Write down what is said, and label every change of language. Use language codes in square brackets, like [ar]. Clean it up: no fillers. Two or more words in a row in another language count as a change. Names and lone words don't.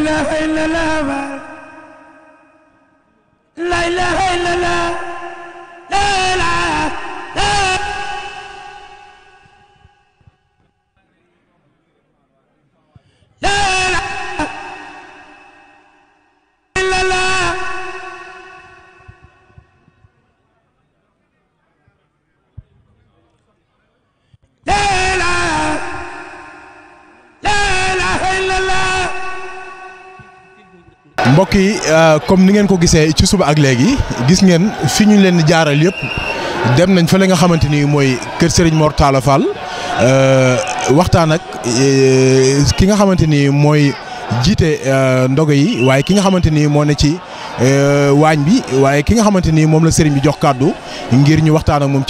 [ar] إلا الله لا إله إلا الله لا إله لا إله إلا الله لا إله لا إله إلا الله. [wo] mbokk yi comme ni ngeen ko gisee ci suba ak léegi gis ngeen fi ñu leen di jaaral yëpp dem nañ fa la nga xamante ni mooy kër Serigne Mor Talla Fall waxtaan ak ki nga xamante ni mooy jiite ndogo yi waaye ki nga xamante ni moo ne ci waañ bi waaye ki nga xamante ni moom la Serigne bi jox kàddu ngir ñu waxtaan ak moom ci